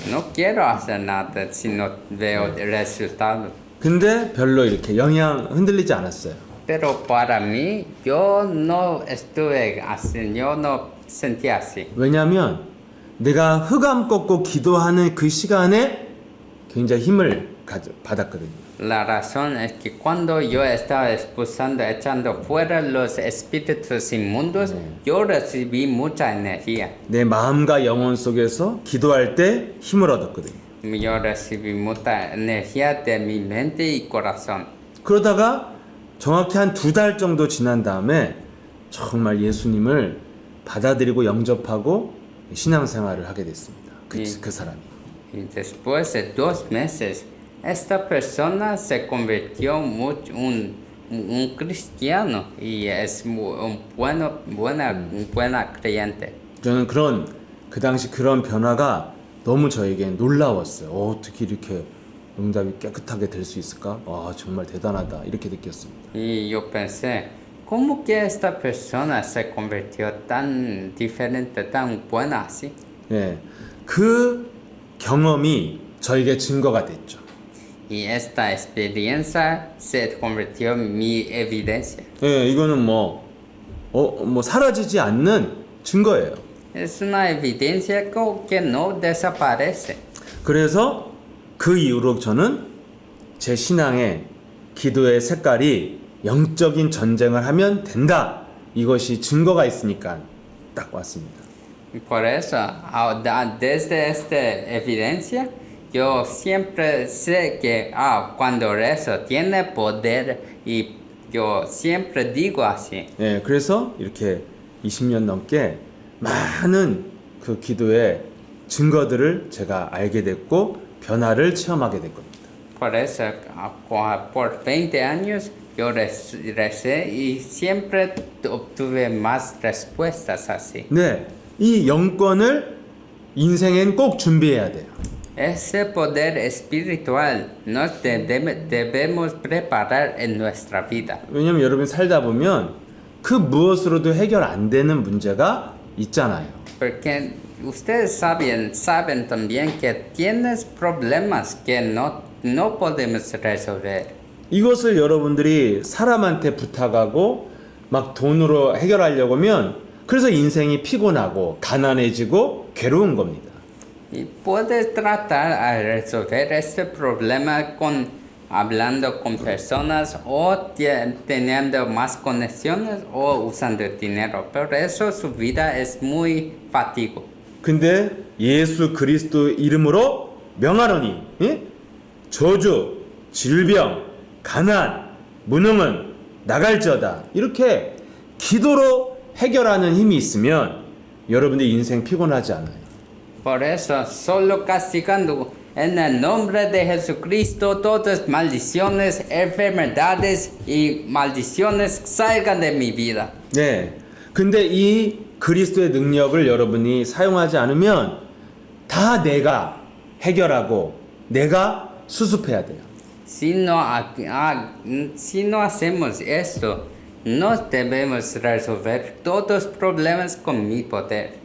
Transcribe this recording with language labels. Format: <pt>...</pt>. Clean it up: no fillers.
<es>No quiero hacer nada si no veo el resultado.</es> <ko>근데 별로 이렇게 영향 흔들리지 않았어요.</ko> <es>Pero para mí, yo no estuve así, yo no sentí así.</es> <ko>왜냐하면 내가 흑암 꺾고 기도하는 그 시간에 굉장히 힘을 받았거든요.</ko> <es>La razón es que cuando yo estaba expulsando, echando fuera los espíritus inmundos, yo recibí mucha energía.</es> <ko>내 마음과 영혼 속에서 기도할 때 힘을 얻었거든요.</ko> <es>Yo recibí mucha energía de mi mente y corazón.</es> <ko>그러다가 정확히 한 2달 정도 지난 다음에 정말 예수님을 받아들이고 영접하고 신앙생활을 하게 됐습니다. 그 사람이.</ko> <es>Y después de 2 meses, esta persona se convirtió un cristiano y es buena creyente.</es> <ko>저는 그 당시 그런 변화가 너무 저에겐 놀라웠어요. 어떻게 이렇게 응답이 깨끗하게 될 수 있을까? 와, 정말 대단하다. 이렇게 느꼈습니다.</ko> <es>Y yo pensé, ¿cómo que esta persona se convirtió tan diferente, tan buena así?</es> <ko>예, 그 경험이 저에게 증거가 됐죠.</ko> <es>Y esta experiencia se convirtió en mi evidencia.</es> <ko>예, 이거는 뭐 사라지지 않는 증거예요.</ko> <es>Es una evidencia que no desaparece.</es> <ko>그래서 그 이후로 저는 제 신앙의 기도의 색깔이 영적인 전쟁을 하면 된다. 이것이 증거가 있으니까 딱 왔습니다.</ko> <es>Por eso, desde esta evidencia, yo siempre sé que cuando rezo tiene poder y yo siempre digo así.</es> <ko>예, 그래서 이렇게 20년 넘게 많은 그 기도의 증거들을 제가 알게 됐고 변화를 체험하게 된 겁니다.</ko> <es>Por eso, por 20 años yo recé y siempre obtuve más respuestas así.</es> <ko>네, 이 영권을 인생엔 꼭 준비해야 돼요.</ko> <es>Ese poder espiritual nos debemos preparar en nuestra vida.</es> <ko>왜냐면 여러분이 살다 보면 그 무엇으로도 해결 안 되는 문제가 있잖아요.</ko> <es>Porque ustedes saben también que tienes problemas que no podemos resolver.</es> <ko>이것을 여러분들이 사람한테 부탁하고 막 돈으로 해결하려고 하면 그래서 인생이 피곤하고 가난해지고 괴로운 겁니다.</ko> <es>Y puedes tratar a resolver este problema hablando con personas o teniendo más conexiones o usando dinero. Pero eso su vida es muy fatigo.</es> <ko>근데 예수 그리스도 이름으로 명하노니 예? 저주, 질병, 가난, 무능은 나갈지어다. 이렇게 기도로 해결하는 힘이 있으면 여러분의 인생 피곤하지 않아요.</ko> <es>Por eso, solo castigando en el nombre de Jesucristo todas maldiciones, enfermedades y maldiciones salgan de mi vida.</es> <ko>네. 근데 이 그리스도의 능력을 여러분이 사용하지 않으면 다 내가 해결하고 내가 수습해야 돼요.</ko> <es>Si no hacemos esto, no debemos resolver todos los problemas con mi poder.</es>